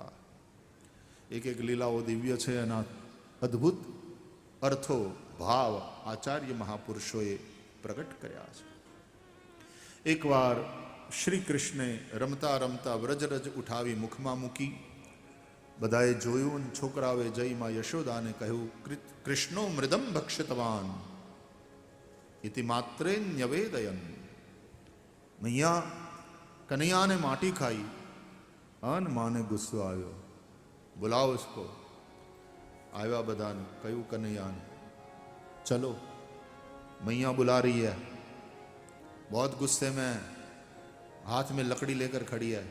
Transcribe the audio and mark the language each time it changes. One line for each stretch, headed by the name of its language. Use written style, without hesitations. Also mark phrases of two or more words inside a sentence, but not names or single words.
Gujarati: એક એક લીલાઓ દિવ્ય છે, એના અદ્ભુત અર્થો ભાવ આચાર્ય મહાપુરુષોએ પ્રગટ કર્યા છે. એકવાર શ્રી કૃષ્ણે રમતા રમતા વ્રજરજ ઉઠાવી મુખમાં મૂકી. બધાએ જોયું, છોકરાઓએ જઈ માં યશોદાને કહ્યું,
Sanskrit: कृष्णो मृदम भक्षितवान इति मात्रे न्यवेदयन.
Hindi: मैया कन्हैया ने माटी खाई.
Gujarati: અન માં ને ગુસ્સો આયો,
Hindi: बुलाओ उसको.
Gujarati: આયા બધા ને કહ્યું
Hindi: कन्हैया ने, चलो मैया बुला रही है, बहुत गुस्से में, हाथ में लकड़ी लेकर खड़ी है.